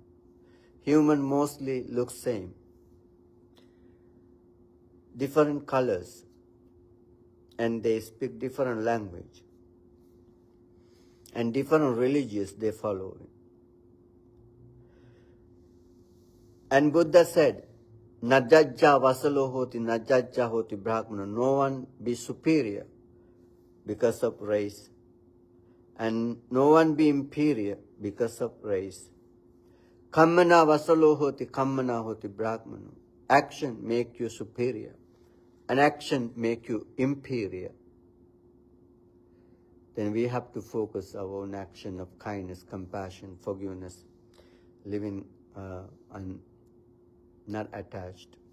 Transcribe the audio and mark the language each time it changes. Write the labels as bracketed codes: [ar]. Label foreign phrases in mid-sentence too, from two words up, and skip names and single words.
[en] Human mostly look same. Different colors, and they speak different language. And different religions they follow. And Buddha said, [pi] Najajja vasalo hoti, najajja hoti brahmana. [en] No one be superior because of race. And no one be inferior because of race. [pi] Kammana vasalo hoti, kammana hoti brahmana. [en] Action make you superior. And action make you inferior. Then we have to focus our own action of kindness, compassion, forgiveness, living and not attached.